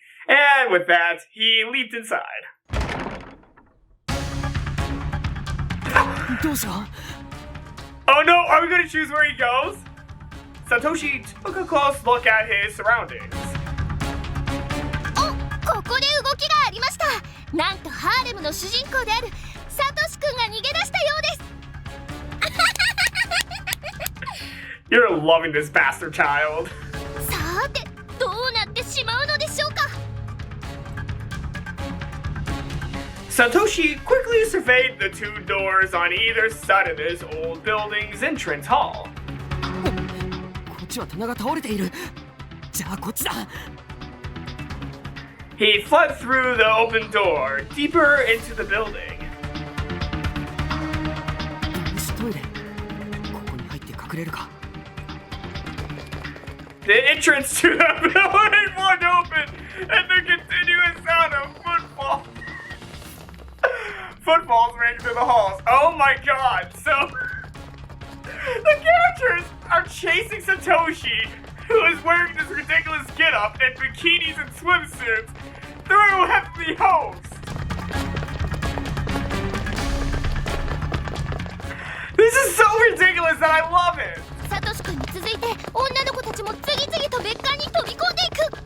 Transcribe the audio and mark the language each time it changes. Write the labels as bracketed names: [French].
[English] And with that, he leaped inside. [Japanese] どうした？ [English] Oh no, are we gonna choose where he goes? Satoshi took a close look at his surroundings. [Japanese] ここで動きがありました。なんとハーレムの主人公であるサトシ君が逃げ出したようです。 [English] You're loving this bastard child. [Japanese] さて、どうなってしまうのでしょうか。 [English] Satoshi quickly surveyed the two doors on either side of this old building's entrance hall. [Japanese] こっちは棚が倒れている。じゃあこっちだ。 [English] He fled through the open door, deeper into the building. [Japanese] 電子トイレ。ここに入って隠れるか。 [English] The entrance to the building won't open, and the continuous sound of footfall. Footfalls rang through the halls. Oh my god, so the characters are chasing Satoshi, who is wearing this ridiculous getup and bikinis and swimsuits. through heavenly hosts! This is so ridiculous that I love it! [Japanese] サトシ君に続いて女の子たちも次々と別館に飛び込んでいく。